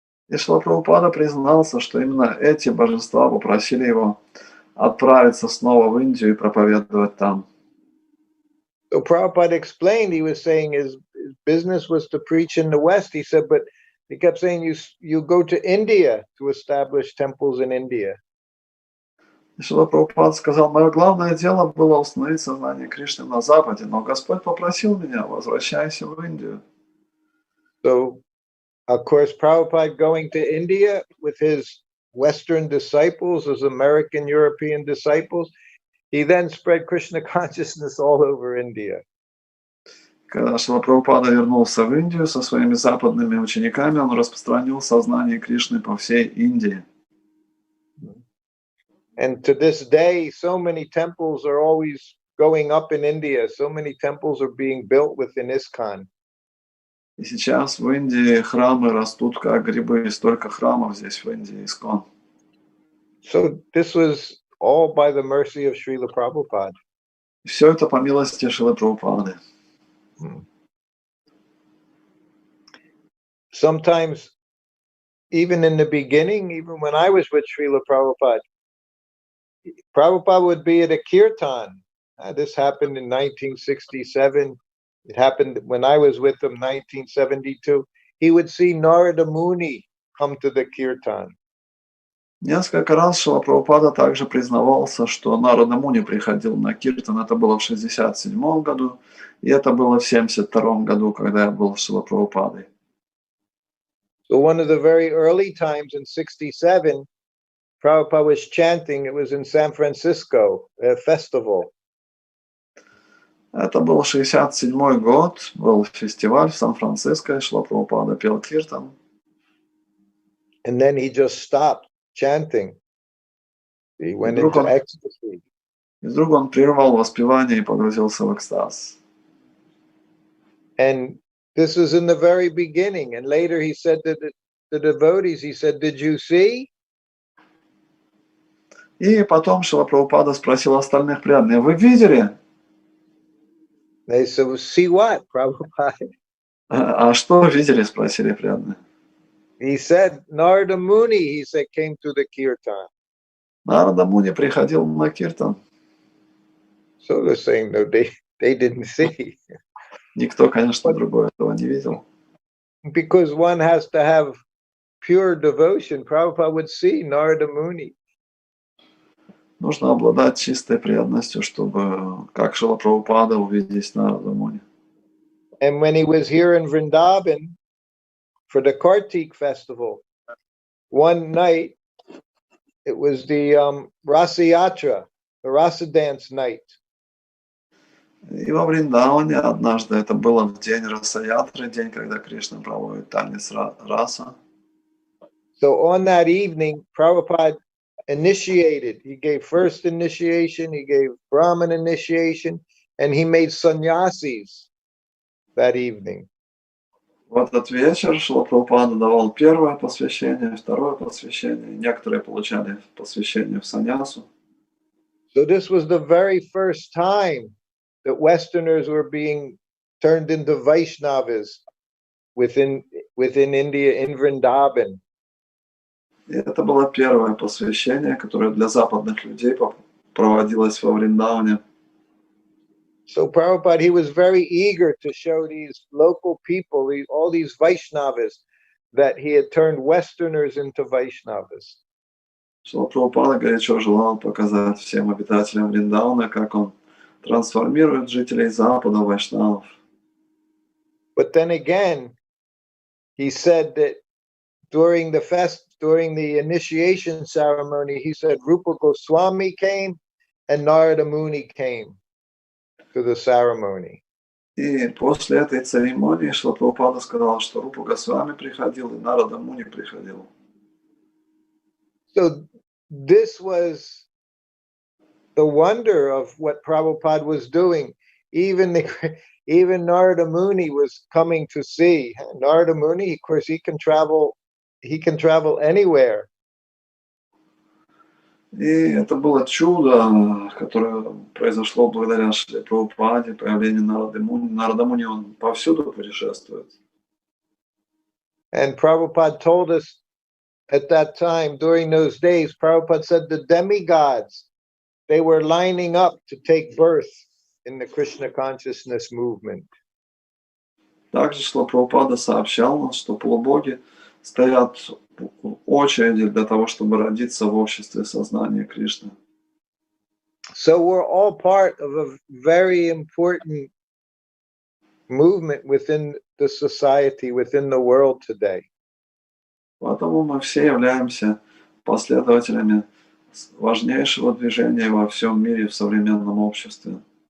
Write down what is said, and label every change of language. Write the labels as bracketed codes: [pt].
[ru] И Шрила Прабхупада признался, что именно эти божества попросили его отправиться снова в Индию и проповедовать там. [en] So Prabhupada explained, he was saying his business was to preach in the West. He said, but he kept saying, you go to India to establish temples in India. [ru] И Шрила Прабхупада сказал, мое главное дело было установить сознание Кришны на Западе, но Господь попросил меня, возвращайся в Индию. [en] So, of course, Prabhupada going to India with his Western disciples, his American, European disciples, he then spread Krishna consciousness all over India. [ru] Когда Шрила Прабхупада вернулся в Индию со своими западными учениками, он распространил сознание Кришны по всей Индии. [en] And to this day, so many temples are always going up in India. So many temples are being built within ISKCON. [ru] И сейчас в Индии храмы растут как грибы, и столько храмов здесь в Индии, ISKCON. [en] So this was all by the mercy of Srila Prabhupada. [ru] И все это по милости Шрилы Прабхупады. [en] Sometimes, even in the beginning, even when I was with Srila Prabhupada, Prabhupada would be at a kirtan. This happened in 1967. It happened when I was with him, 1972. He would see Narada Muni come to the kirtan. [ru] Несколько раз Шрила Прабхупада также признавался, что Нарада Муни приходил на киртан. Это было в 1967 году, и это было в 1972 году, когда я был с Шрилой Прабхупадой. [en] So one of the very early times in 1967, Prabhupada was chanting. It was in San Francisco, a festival. [ru] Это был 1967 год, был фестиваль в Сан-Франциско, и Шрила Прабхупада пел киртан. [en] And then he just stopped chanting. He went into ecstasy. [ru] И вдруг он прервал воспевание и погрузился в экстаз. [en] And this was in the very beginning. And later he said to the devotees, he said, did you see? [ru] И потом Шрила Прабхупада спросил остальных преданных, вы видели? [en] They said, well, see what, Prabhupada? [ru] А что видели, спросили преданные. [en] He said, Narada Muni, he said, came to the kirtan. [ru] Нарада Муни приходил на киртан. [en] So they're saying, no, they didn't see. [ru] Никто, конечно, другой этого не видел. [en] Because one has to have pure devotion. Prabhupada would see Narada Muni. [ru] Нужно обладать чистой преданностью, чтобы, как Шрила Прабхупада, увидеть Нарада Муни. [en] And when he was here in Vrindavan for the Kartik festival, one night, it was the Rasa Yatra, the Rasa dance night. [ru] И во Вриндаване однажды, это было в день Раса-ятры, день, когда Кришна проводит танец раса. [en] So on that evening, Prabhupada initiated. He gave first initiation, he gave Brahman initiation, and he made sannyasis that evening. [ru] В этот вечер Шрила Прабхупада давал первое посвящение, второе посвящение. Некоторые получали посвящение в саньясу. [en] So this was the very first time that Westerners were being turned into Vaishnavas within India, in Vrindavan. [ru] И это было первое посвящение, которое для западных людей проводилось во Вриндаване. [en] So Prabhupada, he was very eager to show these local people, all these Vaishnavas, that he had turned Westerners into Vaishnavas. [ru] Шрила Прабхупада горячо желал показать всем обитателям Вриндавана, как он трансформирует жителей Запада в вайшнавов. [en] But then again, he said that during the initiation ceremony, he said Rupa Goswami came and Narada Muni came to the ceremony. [ru] И после этой церемонии Шрила Прабхупада сказал, что Рупа Госвами приходил и Нарада Муни приходил. [en] So this was the wonder of what Prabhupada was doing. Even Narada Muni was coming to see. Narada Muni, of course, he can travel anywhere. [ru] И это было чудо, которое произошло благодаря Шриле Прабхупаде, появлению Нарады Муни. Нарада Муни, он повсюду путешествует. [en] And Prabhupada told us at that time, during those days, Prabhupada said the demigods, they were lining up to take birth in the Krishna consciousness movement. [ru] Также Шрила Прабхупада сообщал нам, что полубоги стоят в очереди для того, чтобы родиться в обществе сознания Кришны. [en] So we're all part of a very important movement within the society, within the world today. [ru] Поэтому мы все являемся последователями важнейшего движения во всем мире в современном обществе.